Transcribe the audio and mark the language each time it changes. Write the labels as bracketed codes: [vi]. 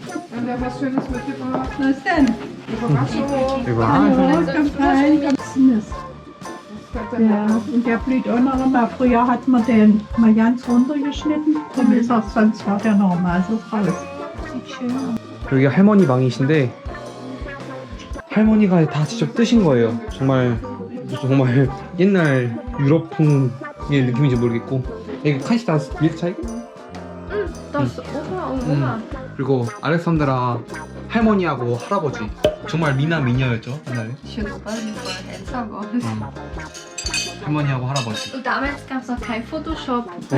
[de] Und der was Schönes mitgebracht. Was ist denn? Überraschung. Ganz fein, ganz süß. Ja, und der blüht auch noch immer. Früher hat man den mal ganz runtergeschnitten, dann ist er, sonst war der normal so raus. Sieht schön aus. [ko] 여기 할머니 방이신데 할머니가 다 직접 뜨신 거예요. 정말 옛날 유럽풍의 느낌인지 모르겠고 여기 카시다스 밀크 차이? [de] Das Opa und Oma. [ko] 그리고 알렉산드라 할머니하고 할아버지 정말 미나 미녀였죠 옛날에. [de] Ich finde es bald älter geworden. [ko] 할머니하고 할아버지. [de] Und damals gab es noch kein Photoshop.